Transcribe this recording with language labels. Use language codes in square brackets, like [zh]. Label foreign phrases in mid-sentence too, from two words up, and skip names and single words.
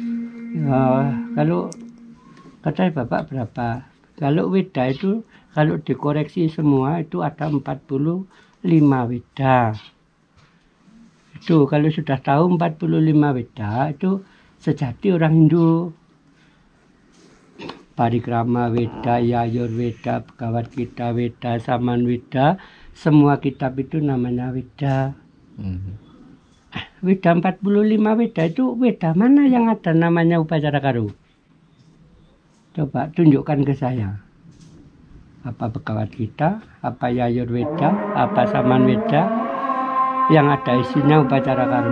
[id] Kalau kata Bapak berapa? Kalau Weda itu kalau dikoreksi semua itu ada 45 Weda. Itu kalau sudah tahu 45 Weda itu sejati orang Hindu. Parikrama Weda, Yayur Weda, Bhagavad Gita Weda, Saman Weda, semua kitab itu namanya Weda. Weda 45 Weda itu Weda mana yang ada namanya upacara karo? Coba tunjukkan ke saya. Apa Bhagavad Gita, apa Yayur Weda, apa Saman Weda yang ada isinya upacara karo?